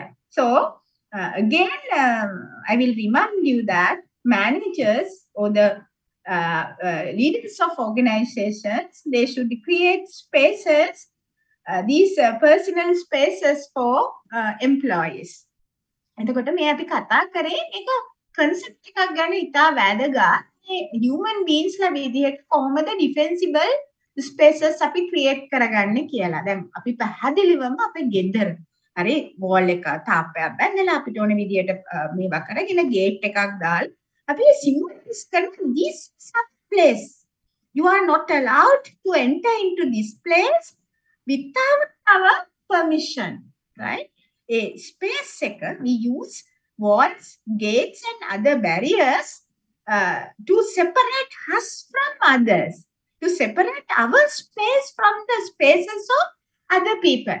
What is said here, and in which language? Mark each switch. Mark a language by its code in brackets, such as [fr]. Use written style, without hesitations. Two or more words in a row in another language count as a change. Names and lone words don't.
[en] So, again, I will remind you that managers or the leaders of organizations, they should create spaces, these personal spaces for employees. [si] එතකොට මේ අපි කතා කරේ එක concept එකක් ගන්න ඉතා වැදගත්. මේ [en] human beings [si] ලා විදිහට කොහොමද [en] defensible spaces [si] අපි create කරගන්නේ කියලා. දැන් අපි පැහැදිලිවම අපේ ගෙදර හරි wall එක තාප්පයක් බැඳලා අපිට ඕන විදිහට මේවා කරගෙන gate එකක් දාලා අපි symbolize කරන [en] this place. You are not allowed to enter into this place without our permission, right? A space sector, we use walls, gates, and other barriers to separate us from others, to separate our space from the spaces of other people.